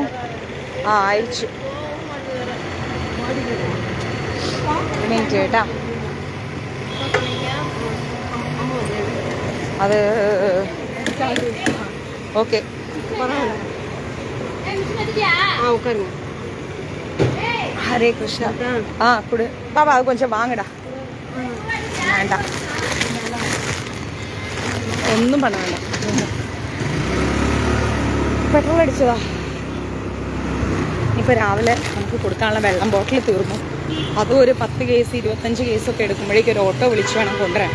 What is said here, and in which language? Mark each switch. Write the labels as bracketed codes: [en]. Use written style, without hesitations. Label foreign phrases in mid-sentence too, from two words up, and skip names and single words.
[ta] ஆயிடுச்சு கேட்டா அது ஓகே. உட்காருங்க. ஹரே கிருஷ்ணா. கொடு பாபா, அது கொஞ்சம் வாங்கடா. வேண்டாம், [ml] ഒന്നും பண்ண വേണ്ട. പെട്രോൾ അടിച്ചതാ. ഇപ്പോൾ രാവിലെ നമുക്ക് കൊടുക്കാനുള്ള വെള്ളം ബോട്ടിൽ തീർന്നു. അതും ഒരു 10 കേസ് 25 കേസൊക്കെ എടുക്കുമ്പോഴേക്കും ഒരു ഓട്ടോ വിളിച്ച് വേണം കൊണ്ടുവരാൻ.